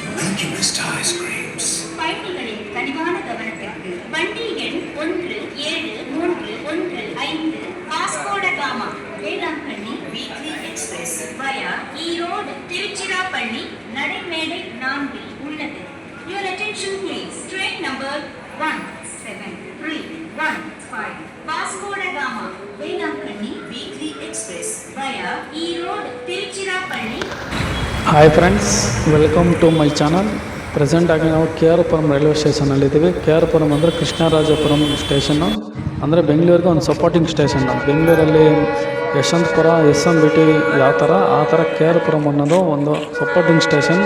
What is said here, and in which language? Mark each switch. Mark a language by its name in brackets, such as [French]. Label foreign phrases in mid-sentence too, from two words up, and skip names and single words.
[English] Sunkist ice creams. [Tamil] பயணிகளின் கனிவான கவனத்திற்கு வண்டி எண் 1735 வாஸ்கோட காமா வேளாங்கண்ணி [English] weekly express via [Tamil] ஈரோடு திருச்சிராப்பள்ளி நடைமேடை 4 உள்ளது. [English] Your attention please. Train number 17315 வாஸ்கோட காமா வேளாங்கண்ணி weekly express via ஈரோடு திருச்சிராப்பள்ளி. Hi friends, welcome to my channel. [Kannada] ಪ್ರೆಸೆಂಟಾಗಿ ನಾವು ಕೆ ಆರ್ ಪುರಂ ರೈಲ್ವೆ ಸ್ಟೇಷನಲ್ಲಿದ್ದೀವಿ. ಕೆ ಆರ್ ಪುರಂ ಅಂದರೆ ಕೃಷ್ಣರಾಜಪುರಂ ಸ್ಟೇಷನ್ನು, ಅಂದರೆ ಬೆಂಗಳೂರಿಗೆ ಒಂದು [English] supporting station. [Kannada] ಬೆಂಗಳೂರಲ್ಲಿ ಯಶವಂತಪುರ ಎಸ್ ಎಮ್ ಬಿ ಟಿ ಯಾವ ಥರ ಆ ಥರ ಕೆ ಆರ್ ಪುರಂ ಅನ್ನೋದು ಒಂದು [English] supporting station.